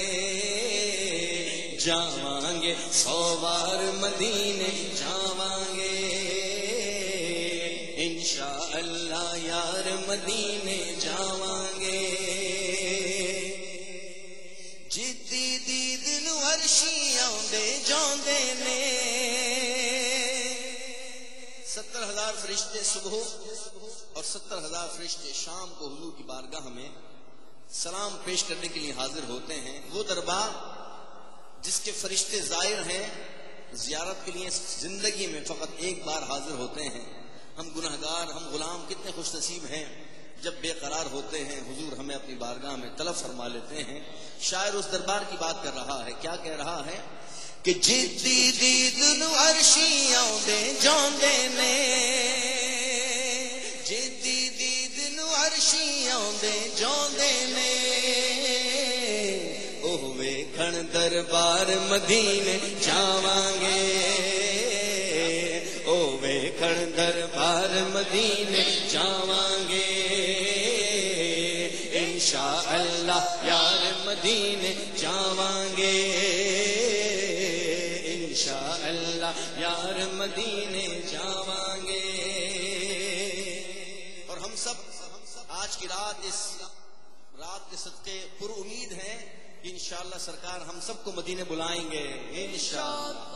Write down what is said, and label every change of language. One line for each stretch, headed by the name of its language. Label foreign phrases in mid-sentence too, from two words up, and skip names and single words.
Punjabi: جاواں گے 100 بار مدینے جاواں گے، انشاءاللہ یار مدینے جاواں گے، جدی دید نو عرشی آندے جاندے نے،
Urdu: 70,000 فرشتے صبح اور 70,000 فرشتے شام کو حضور کی بارگاہ میں سلام پیش کرنے کے لیے حاضر ہوتے ہیں۔ وہ دربار جس کے فرشتے زائر ہیں، زیارت کے لیے زندگی میں فقط ایک بار حاضر ہوتے ہیں۔ ہم گناہگار، ہم غلام کتنے خوش نصیب ہیں، جب بے قرار ہوتے ہیں حضور ہمیں اپنی بارگاہ میں طلب فرما لیتے ہیں۔ شاعر اس دربار کی بات کر رہا ہے، کیا کہہ رہا ہے کہ
Punjabi: جدی دید نو عرشی آندے جاندے نے، جدی دید نو عرشی آندے جاندے نے، اوہ ویکھن دربار مدینے جاواں گے، او ویکھن دربار مدینے جاواں گے، انشاءاللہ یار مدینے جاواں گے، انشاءاللہ یار مدینے جاواں گے۔
Urdu: اور ہم سب آج کی رات اس رات کے صدقے پر امید ہیں کہ انشاءاللہ سرکار ہم سب کو مدینے بلائیں گے انشاءاللہ۔